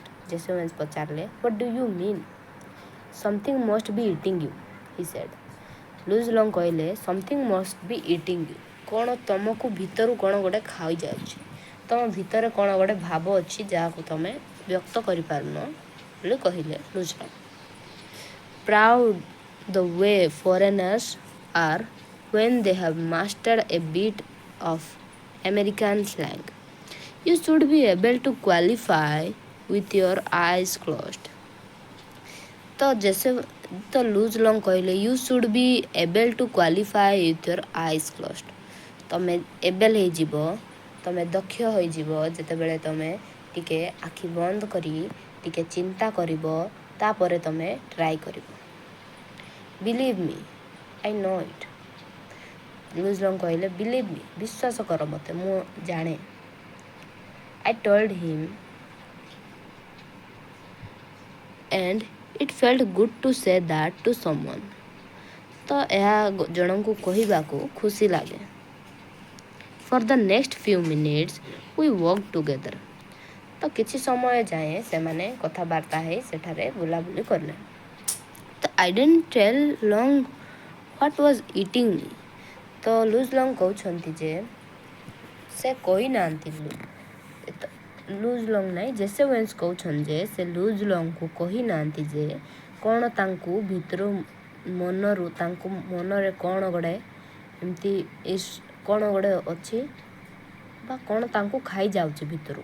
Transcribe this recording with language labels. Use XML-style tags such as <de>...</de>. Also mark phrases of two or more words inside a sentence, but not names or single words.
<en>ଜେସେ ୱେନ୍ସ ପଚାରିଲେ What do you mean. Something must be eating you, he said.</en> <or>ଲୁଜ୍ ଲଙ୍ଗ୍ କହିଲେ</or> <en>something must be eating you,</en> <or>କ'ଣ ତମକୁ ଭିତରୁ କ'ଣ ଗୋଟେ ଖାଇଯାଉଛି, ତମ ଭିତରେ କ'ଣ ଗୋଟେ ଭାବ ଅଛି ଯାହାକୁ ତମେ ବ୍ୟକ୍ତ କରିପାରୁନ ବୋଲି କହିଲେ ଲୁଜ୍ ଲଙ୍ଗ୍।</or> <en>ପ୍ରାଉଡ୍ the way foreigners are when they have mastered a bit of American slang. You should be able to qualify with your eyes closed. ତ ଲୁଜ୍ ଲଙ୍ଗ୍ କହିଲେ you should be able to qualify with your eyes closed.</en> <or>ତମେ ଏବେଲ୍ ହେଇଯିବ, ତମେ ଦକ୍ଷ ହୋଇଯିବ ଯେତେବେଳେ ତମେ ଟିକେ ଆଖି ବନ୍ଦ କରି ଟିକେ ଚିନ୍ତା କରିବ, ତାପରେ ତମେ ଟ୍ରାଏ କରିବ।</or> <en>Believe me, I know it.</en> <or>ଲୁଜ୍ ଲଙ୍ଗ୍ କହିଲେ</or> <en>believe me,</en> <or>ବିଶ୍ୱାସ କର ମୋତେ, ମୁଁ ଜାଣେ।</or> <en>I told him and it felt good to say that to someone.</en> <or>ତ ଏହା ଜଣଙ୍କୁ କହିବାକୁ ଖୁସି ଲାଗେ।</or> <en>For the next few minutes we walked together.</en> <or>ତ କିଛି ସମୟ ଯାଏଁ ସେମାନେ କଥାବାର୍ତ୍ତା ହେଇ ସେଠାରେ ବୁଲାବୁଲି କଲେ।</or> <en>ତ I didn't tell long what was eating me.</en> <or>ତ ଲୁଜ୍ ଲଙ୍ଗ୍ କହୁଛନ୍ତି ଯେ ସେ କହିନାହାନ୍ତି, ଲୁଜ୍ ଲଙ୍ଗ୍ ନାହିଁ ଜେସେ ୱେନ୍ସ କହୁଛନ୍ତି ଯେ ସେ ଲୁଜ୍ ଲଙ୍ଗ୍କୁ କହିନାହାନ୍ତି ଯେ କ'ଣ ତାଙ୍କୁ ଭିତରୁ ମନରୁ ତାଙ୍କୁ ମନରେ କ'ଣ ଗୋଟେ ଏମିତି କ'ଣ ଗୋଟେ ଅଛି ବା କ'ଣ ତାଙ୍କୁ ଖାଇଯାଉଛି ଭିତରୁ।</or>